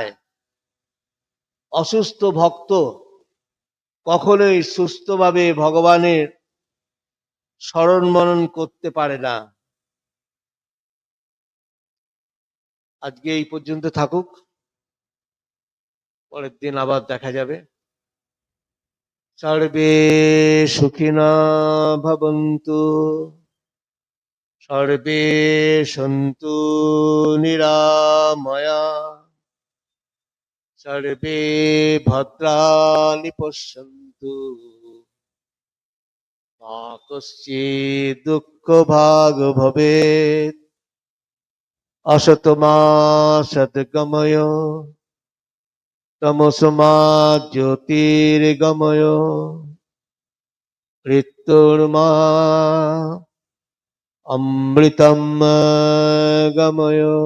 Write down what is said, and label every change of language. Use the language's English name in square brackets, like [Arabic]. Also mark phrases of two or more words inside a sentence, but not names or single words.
[Bangla] অসুস্থ ভক্ত কখনোই সুস্থভাবে ভগবানের স্মরণ মনন করতে পারে না। আজকে এই পর্যন্ত থাকুক, পরের দিন আবার দেখা যাবে। [Sanskrit] সর্বে সুখিনা ভবন্তু, সর্বে সন্তু নিরাময়া, সর্বে ভদ্রাণি পশ্যন্তু, মা কশ্চিৎ দুঃখ ভাগ ভবেৎ। অসতো মা সদ্গময়, তমসো মা জ্যোতির্গময়, মৃত্যুর্মা অমৃতম গময়।